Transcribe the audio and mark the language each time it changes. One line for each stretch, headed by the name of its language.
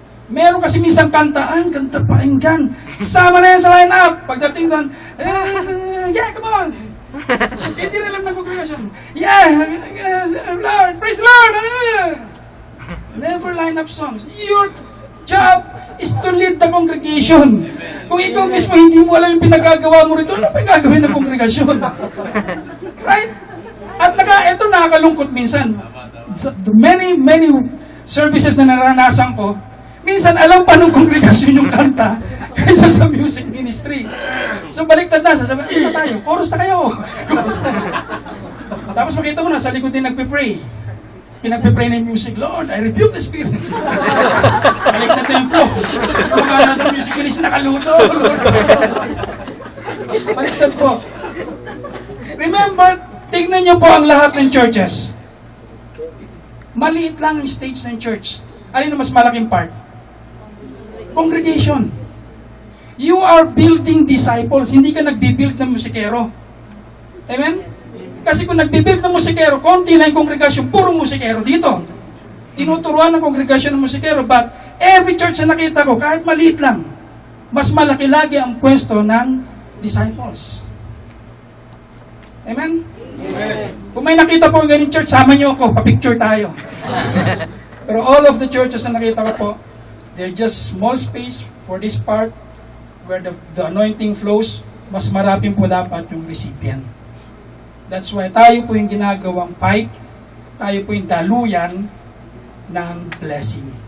Filipino: Meron kasi minsan kantaan, kanta pakinggan. Sama na yan sa line up. Pagdating doon, yeah, come on. Hindi rin alam ng congregation.
English: Yeah, Lord, praise the Lord. Never line up songs. Your job is to lead the congregation.
Filipino: Kung ikaw mismo hindi mo alam yung pinagagawa mo rito, ano pinagagawin ng kongregasyon? Right? At ito nakakalungkot minsan. Many services na naranasan ko, minsan alam pa ng kongregasyon yung kanta kaysa sa music ministry. So baliktad na, sasabi, ano na tayo? Chorus na kayo. Chorus na. Tapos makita mo na, sa likod din nagpe-pray. Pinagpe-pray na yung music, Lord, I rebuke the spirit. Baliktad na yung flow. Kung mga nasa music ministry, nakaluto. Lord. Baliktad po. Remember, tignan niyo po ang lahat ng churches. Maliit lang ang stage ng church. Alin ang mas malaking part? Congregation.
English: You are building disciples.
Filipino: Hindi ka nagbibuild ng musikero. Amen? Kasi kung nagbibuild ng musikero, konti lang yung kongregasyon, puro musikero dito. Tinuturuan ng kongregasyon ng musikero,
English: but every church
Filipino: na nakita ko, kahit maliit lang, mas malaki lagi ang pwesto ng disciples. Amen? Amen. Kung may nakita po ang ganyung church, sama niyo ako, papicture tayo.
English: Pero all of the churches na nakita ko po, they're just small space for this part where the anointing flows,
Filipino: mas maraping po dapat yung recipient. That's why tayo po yung ginagawang pipe, tayo po yung daluyan ng blessing.